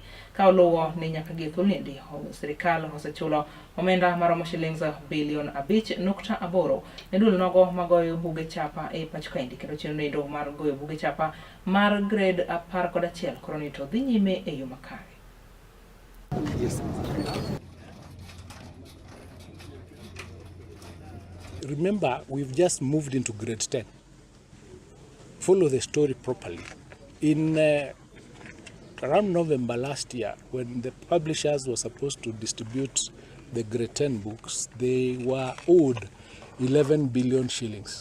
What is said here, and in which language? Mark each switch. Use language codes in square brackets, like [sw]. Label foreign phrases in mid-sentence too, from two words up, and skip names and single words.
[luo] Ka oluwo ni nyaka gi thulendi sirikal osechulo omenda maromo shillings bilion 5.8 ne dulo nogo magoyo buge chapa e pacho kaendi. Kendo chenro ndo mar goyo buge chapa mar grade 11 koroni to dhi nyime e yo makare. [en] Remember, we've just moved into grade 10. Follow the story properly. In around November last year, when the publishers were supposed to distribute the grade 10 books, they were owed 11 billion shillings.